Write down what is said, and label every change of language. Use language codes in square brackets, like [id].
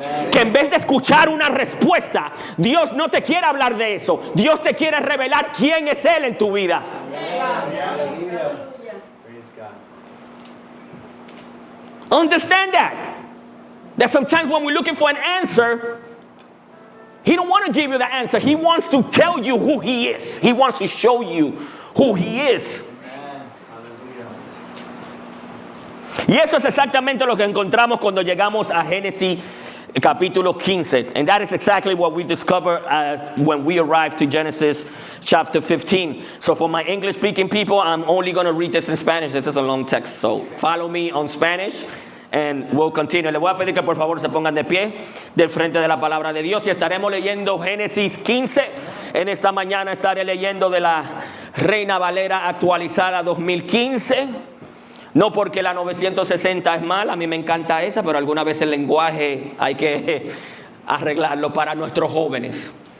[es] Que en vez de escuchar una respuesta, Dios no te quiere hablar de eso. Dios te quiere revelar quién es Él en tu vida. [en] Understand that sometimes when we're looking for an answer, He don't want to give you the answer. He wants to tell you who He is. He wants to show you who He is. Y eso es exactamente lo que encontramos cuando llegamos a Génesis capítulo 15. And that is exactly what we discover when we arrive to Genesis chapter 15. So for my English speaking people, I'm only going to read this in Spanish. This is a long text. So follow me on Spanish and we'll continue. [es] Le voy a pedir que por favor se pongan de pie del frente de la palabra de Dios y estaremos leyendo Génesis 15. En esta mañana estaré leyendo de la Reina Valera actualizada 2015. No porque la 960 es mala, a mí me encanta esa, pero alguna vez el lenguaje hay que arreglarlo para nuestros jóvenes.